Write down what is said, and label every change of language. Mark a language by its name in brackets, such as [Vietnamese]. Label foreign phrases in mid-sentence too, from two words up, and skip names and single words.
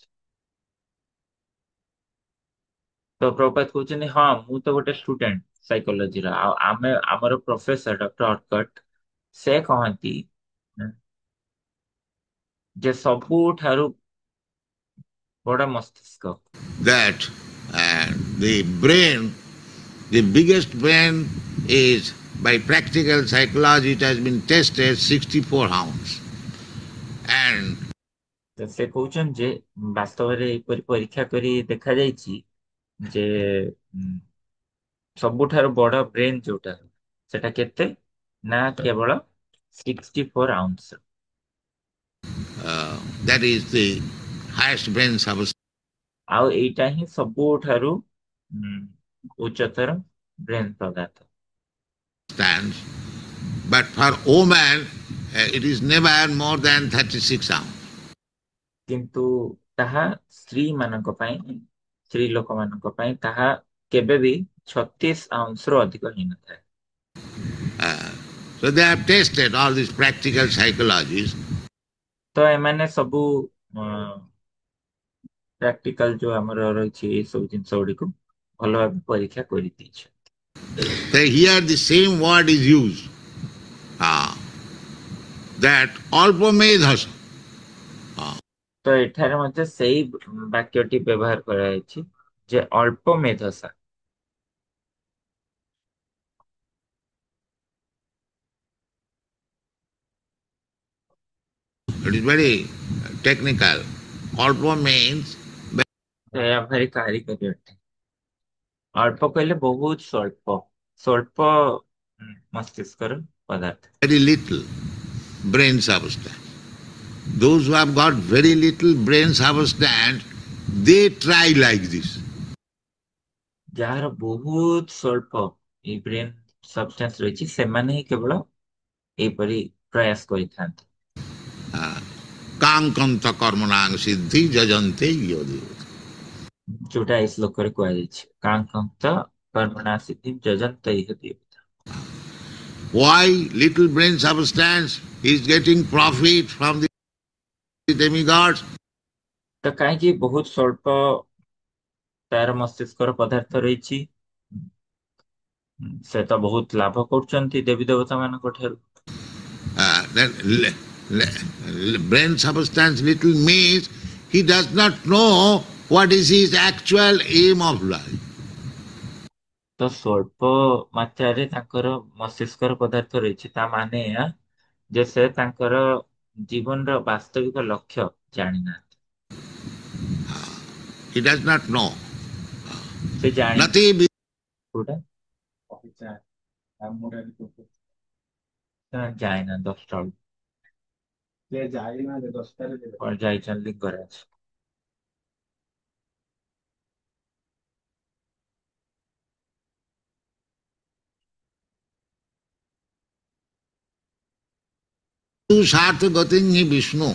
[Odia] ତ ପ୍ରଭୁପାଦ କହୁଛନ୍ତି ହଁ ମୁଁ ତ ଗୋଟେ [English] student psychology, [Odia] ଆଉ ଆମର ପ୍ରଫେସର ଡକ୍ଟର ଅର୍କଟ ସେ କହନ୍ତି ଯେ ସବୁଠାରୁ ବଡ ମସ୍ତିଷ୍କ। [English] that the brain, the biggest brain is, by practical psychology, it has been tested 64 ounce. And [Odia] ତ ସେ କହୁଛନ୍ତି ଯେ ବାସ୍ତବରେ ଏପରି ପରୀକ୍ଷା କରି ଦେଖାଯାଇଛି ଯେ ସବୁଠାରୁ ବଡ ବ୍ରେନ୍ ଯୋଉଟା ସେଟା କେତେ ନା କେବଳ 64 ଆଉନ୍ସ। [English] that is the highest brain substance. [Odia] ଆଉ ଏଇଟା ହିଁ ସବୁଠାରୁ ଉଚ୍ଚତର ବ୍ରେନ୍ ପଦାର୍ଥ। [English] But for woman, it is never more than 36 ounce. [Odia] କିନ୍ତୁ ତାହା ସ୍ତ୍ରୀ ମାନଙ୍କ ପାଇଁ, ସ୍ତ୍ରୀ ଲୋକମାନଙ୍କ ପାଇଁ ତାହା କେବେ ବି 36 ଆଉନ୍ସ ରୁ ଅଧିକ ହେଇନଥାଏ। [English] So they have tested all these practical psychologies. [Odia] ତ ଏମାନେ ସବୁ ପ୍ରାକ୍ଟିକାଲ ଯୋଉ ଆମର ରହିଛି ଏଇ ସବୁ ଜିନିଷ ଗୁଡିକୁ ଭଲ ଭାବେ ପରୀକ୍ଷା କରିଦେଇଛି। [English] So here the same word is used, that [Sanskrit] alpa medhasa. [Odia] ତ ଏଠାରେ ମଧ୍ୟ ସେଇ ବାକ୍ୟଟି ବ୍ୟବହାର କରାଯାଇଛି ଯେ [Sanskrit] ଅଳ୍ପ ମେଧସା। [English] It is very technical. Alpa means [Odia] ଏହା ଭାରି କାରିଗରୀ ଅଟେ। ଅଳ୍ପ କହିଲେ ବହୁତ ସ୍ୱଳ୍ପ, ସ୍ୱଳ୍ପ ମସ୍ତିଷ୍କର ପଦାର୍ଥ। [English] very little brain substance. Those who have got very little brain substance, they try like this. [Odia] ଯାହାର ବହୁତ ସ୍ୱଳ୍ପ ଏଇ [English] brain substance [Odia] ରହିଛି ସେମାନେ ହିଁ କେବଳ ଏହିପରି ପ୍ରୟାସ କରିଥାନ୍ତି। [Sanskrit] କାଙ୍କନ୍ତ କର୍ମଣାଂ ସିଦ୍ଧି ଯଜନ୍ତେ ୟଦେବତା। [Odia] ଯୋଉଟା ଏଇ ଶ୍ଲୋକରେ କୁହାଯାଇଛି, [Sanskrit] କାଙ୍କନ୍ତ କର୍ମଣା ସିଦ୍ଧି ଯଜନ୍ତ ଇହ ଦେବତା। [English] Why little brain substance is getting profit from the demigods? [Odia] ତ କାହିଁକି ବହୁତ ସ୍ୱଳ୍ପ ତାର ମସ୍ତିଷ୍କର ପଦାର୍ଥ ରହିଛି, ସେ ତ ବହୁତ ଲାଭ କରୁଛନ୍ତି ଦେବୀ ଦେବତା ମାନଙ୍କ ଠାରୁ। [English] Then brain substance little means he does not know what is his actual aim of life. [Odia] ତ ସ୍ୱଳ୍ପ ମାତ୍ରାରେ ତାଙ୍କର ମସ୍ତିଷ୍କର ପଦାର୍ଥ ରହିଛି ତା ମାନେ ଏହା ଯେ ସେ ତାଙ୍କର ଜୀବନର ବାସ୍ତବିକ ଲକ୍ଷ୍ୟ ଜାଣିନାହାନ୍ତି। [English] He does not know. [Odia] ସେ ଜାଣି [English] Nothing. [Odia] କୋଉଟା ଯାଇନା 10ଟା ବେଳକୁ ଯାଇଛନ୍ତି ଲିଙ୍ଗରାଜ। Sartha gatinhi Vishnu.